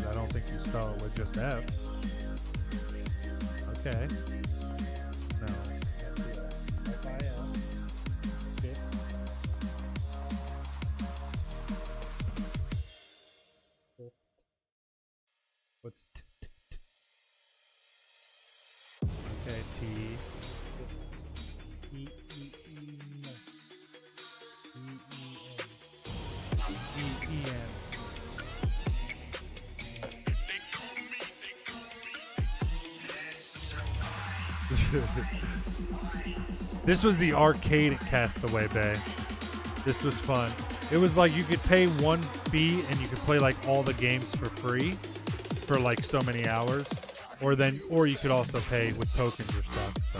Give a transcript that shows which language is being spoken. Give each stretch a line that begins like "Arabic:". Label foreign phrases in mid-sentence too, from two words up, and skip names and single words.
English: I don't think you spell it with just F. Okay. No. Can't do that. F-I-L. Fit. What's t? Okay, T. E-E-E. E-E-N. E-E-N. This was the arcade at Castaway Bay. This was fun. It was like you could pay one fee and you could play like all the games for free for like so many hours, or you could also pay with tokens or stuff.